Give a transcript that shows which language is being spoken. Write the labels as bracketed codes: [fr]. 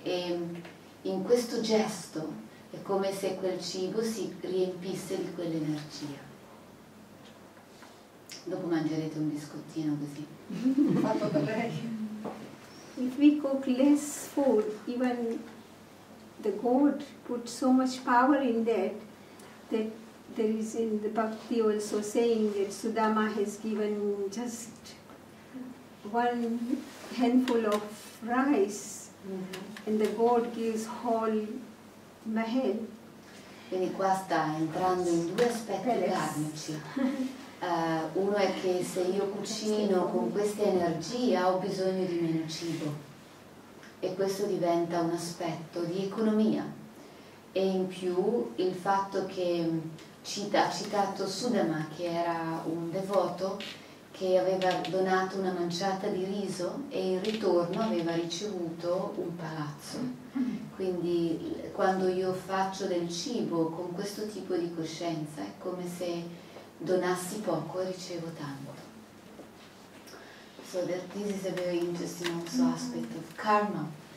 [it] E in questo gesto è come se quel cibo si riempisse di quell'energia. Dopo mangerete un biscottino così. Fatto da lei. [en] If we cook less food, even the God put so much power in that there is in the Bhakti also saying that Sudama has given just one handful of rice, and the God gives whole mahal. [it] Quindi qua sta entrando in due aspetti karmici. Uno è che se io cucino con questa energia ho bisogno di meno cibo, e questo diventa un aspetto di economia. E in più il fatto che ha citato Sudama, che era un devoto che aveva donato una manciata di riso e in ritorno aveva ricevuto un palazzo. Quindi quando io faccio del cibo con questo tipo di coscienza è come se donassi poco e ricevo tanto. [en] So that this is a very interesting also aspect of karma.